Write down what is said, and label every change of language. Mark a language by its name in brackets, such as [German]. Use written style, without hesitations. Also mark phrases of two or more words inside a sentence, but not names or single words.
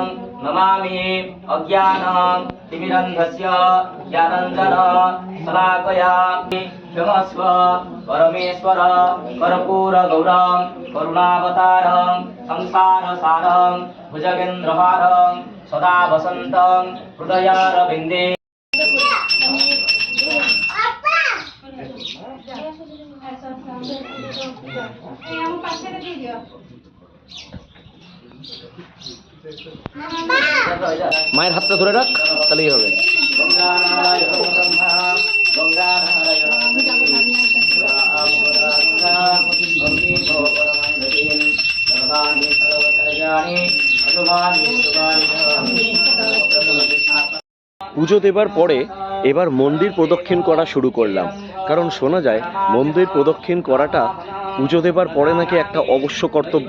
[Sanskrit] नमामि अज्ञानं तिमिरन्धस्य ज्ञानञ्जन शलाकया क्षमस्व परमेश्वर कर्पूरगौरं करुणावतारं संसारसारं भुजगेन्द्रहारं सदा वसन्तं हृदयारविन्दे। [Bangla] মায়ের হাতটা ধরে রাখ, তাহলেই হবে। পুজো দেবার পরে এবার মন্দির প্রদক্ষিণ করা শুরু করলাম, কারণ শোনা যায় মন্দির প্রদক্ষিণ করাটা পুজো দেবার পরে নাকি একটা অবশ্য কর্তব্য।